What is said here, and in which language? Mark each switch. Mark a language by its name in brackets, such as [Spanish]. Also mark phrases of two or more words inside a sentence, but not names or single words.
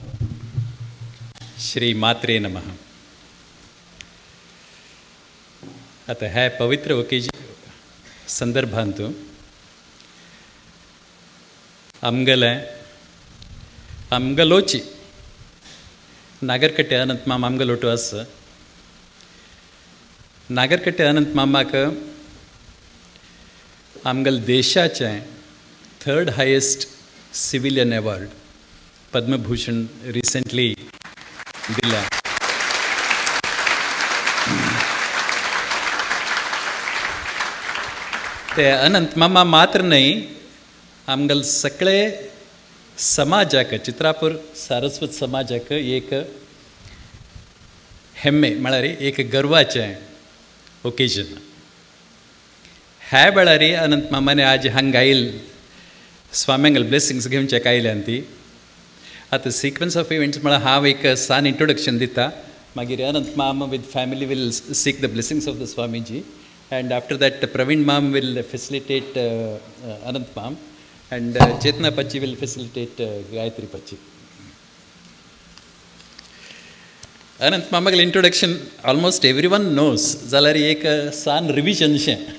[Sanskrit] श्री मात्रे नमः. [Konkani] आता ह्या पवित्र संदर्भांतू आमगलोची नागरकट्टे अनंत माम आमगलोटू आस. नागरकट्टे अनंत मामाक आमगल देशाचे [English] 3rd highest civilian award [Konkani] पद्मभूषण रिसेंटली दिला. ते अनंत मामा मात्र नाही, आमगल सगळे समाजाक चित्रापूर सारस्वत समाजाक एक हेम्मे म्हळ्यार एक गर्वाचें ओकेजन. ह्या वेळार अनंत मामाने आज हांगा आयिल्ल स्वाम्यांगल ब्लेसिंग्स घेवचे आयल्यान ती. [English] आतां sequence of events [Konkani] म्हळ्यार हांव एक सान [English] इंट्रोडक्शन [Konkani] दिता, मागीर [English] अनंत माम with family will seek the blessings of the Swamiji, and after that Praveen Mam will facilitate Anant Mam, and Chetna Pachi will facilitate Gayatri Pachi. Anant Mamagal introduction almost everyone knows, [Konkani] zalari ek san revision she.